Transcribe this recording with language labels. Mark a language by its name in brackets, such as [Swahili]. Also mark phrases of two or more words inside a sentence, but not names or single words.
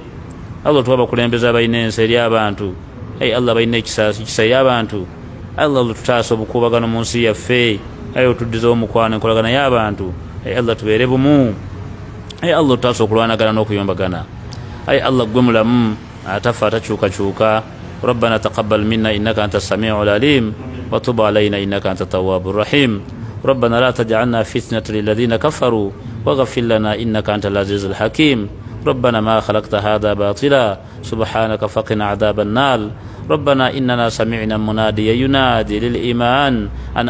[Ganda] Allah otuwa abakulembeze abalina ensi eri abantu, ayi Allah balina ekisa eri abantu. Allah otutaasa obukuubagano mu nsi yaffe, ayi otuddizawo omukwano enkolagana y'abantu. Ayi Allah tubeere bumu, ayi Allah otutaasa okulwanagana n'okuyombagana. Ayi Allah gwe mulamu, تفا تشوكا شوكا [Arabic] ربنا تقبل منا إنك أنت السميع العليم وتب علينا إنك أنت التواب الرحيم ربنا لا تجعلنا فتنة للذين كفروا واغفر لنا إنك أنت العزيز الحكيم ربنا ما خلقت هذا باطلا سبحانك فقنا عذاب النار ربنا إننا سمعنا مناديا ينادي للإيمان أن